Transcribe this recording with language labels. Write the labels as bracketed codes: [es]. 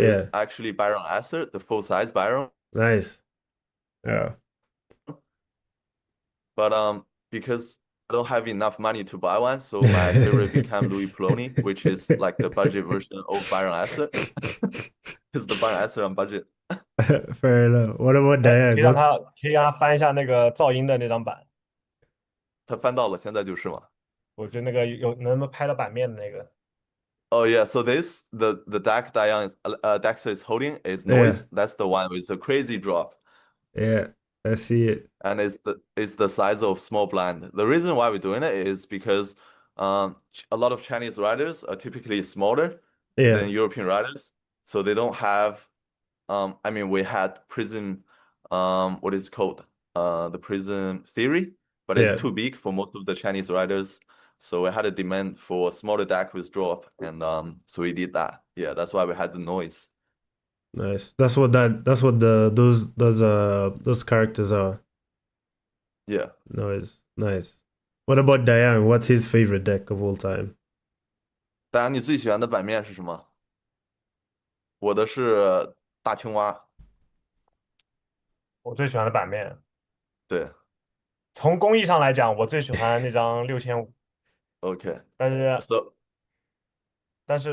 [en] is actually Byron Asser, the full size Byron. nice. Yeah, But because I don't have enough money to buy one, so my favorite became Louis Poloni, which is like the budget version of Byron Asset. It's the Byron Asset on budget. fair enough. What about [zh] 哎，可 [en] Diane? [zh] 以让他翻一下那个噪音的那张板。他翻到了，现在就是嘛。我觉得那个能不能拍到版面的那个。 [en] Oh yeah, so this the deck Dexter is holding is Yeah, noise. That's the one with the crazy drop. yeah, I see it. And it's the size of small blind. The reason why we're doing it is because a lot of Chinese riders are typically smaller Yeah, than European riders, so they don't have I mean we had prism what is it called the prism theory, but it's yeah, too big for most of the Chinese riders. So we had a demand for a smaller deck with drop, and so we did that. Yeah, that's why we had the noise. nice. That's what those characters are. Yeah. Nice, nice. What about Diane? What's his favorite deck of all time? [zh] 大家你最喜欢的版面是什么？我的是大青蛙。我最喜欢的版面，对从工艺上来讲，我最喜欢那张6500， [en] ，OK。 [zh] 但是 [en] So，